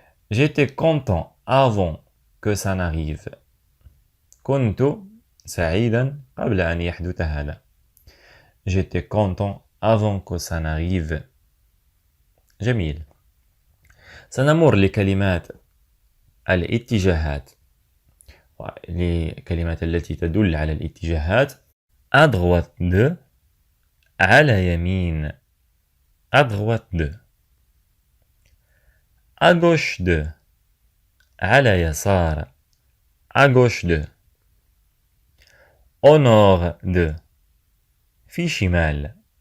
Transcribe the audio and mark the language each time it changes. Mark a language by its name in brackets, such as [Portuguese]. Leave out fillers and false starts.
[French] J'étais content avant que ça n'arrive. [Arabic] كنت سعيدا قبل أن يحدث هذا. [French] J'étais content avant que ça n'arrive. [Arabic] جميل. سنمر لكلمات الاتجاهات لكلمات التي تدل على الاتجاهات. [French] À droite de [Arabic] على يمين. [French] À droite de. À gauche de [Arabic] على يسار. [French] À gauche de. Au nord de [Arabic] في شمال.